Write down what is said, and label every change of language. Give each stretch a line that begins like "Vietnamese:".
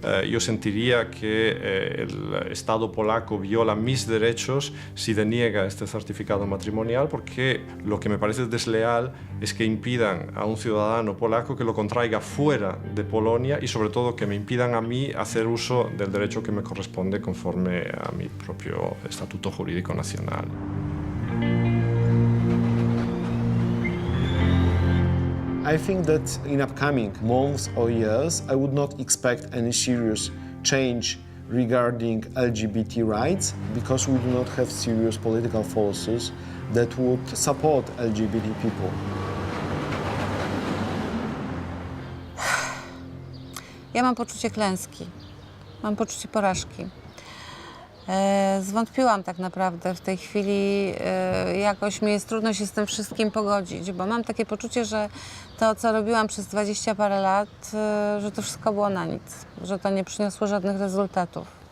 Spanish: Yo sentiría que el Estado polaco viola mis derechos si deniega este certificado matrimonial, porque lo que me parece desleal es que impidan a un ciudadano polaco que lo contraiga fuera de Polonia y sobre todo que me impidan a mí hacer uso del derecho que me corresponde conforme a mi propio estatuto jurídico nacional.
English: I think that in upcoming months or years, I would not expect any serious change regarding LGBT rights, because we do not have serious political forces that would support LGBT people.
Polish: Ja mam poczucie klęski, mam poczucie porażki. Zwątpiłam tak naprawdę w tej chwili, jakoś mi jest trudno się z tym wszystkim pogodzić, bo mam takie poczucie, że to, co robiłam przez 20 parę lat, że to wszystko było na nic, że to nie przyniosło żadnych rezultatów.